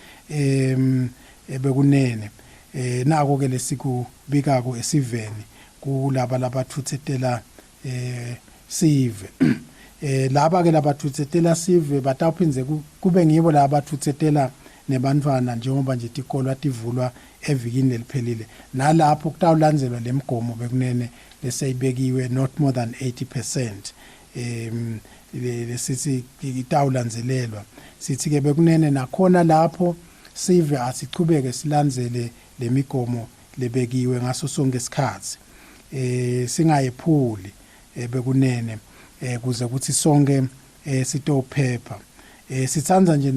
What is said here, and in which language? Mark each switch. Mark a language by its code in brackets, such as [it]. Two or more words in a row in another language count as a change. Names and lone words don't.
[ss] bekunene nako ke lesikubikako esiveni kulaba labathuthetela sive laba ke labathuthetela sive batawuphindze kube ngibo labathuthetela nebantwana njengoba nje tikolwa tivulwa evikini leliphelile nalapho kutawulandzelwa lemigomo bekunene leseyibekiwe [en] not more than 80% [ss] lesithi itawulandzelelwa sithi ke bekunene nakhona lapho sive asichubeke silandzele lemigomo lebekiwe ngaso sonke isikhathi singayephuli bekunene kuze ukuthi sonke sitophepha sithandza nje